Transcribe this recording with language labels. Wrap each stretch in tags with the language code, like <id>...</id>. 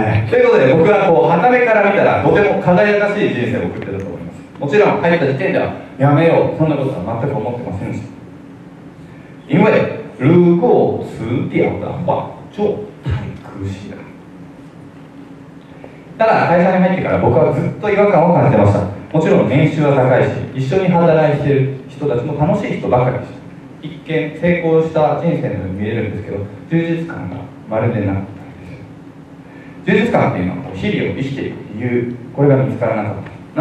<ja>ということで僕は傍目から見たらとても輝かしい人生を送ってたと思います。もちろん入った時点ではやめようそんなことは全く思ってませんでした。</ja> <zh>因为如果辞掉的话就太可惜了。</zh> <ja>ただ会社に入ってから僕はずっと違和感を感じてました。もちろん年収は高いし一緒に働いている人たちも楽しい人ばかりでした。一見成功した人生のように見えるんですけど、充実感がまるでなかった。充実感っていうのは日々を生きていく理由、これが見つからなかった。</ja>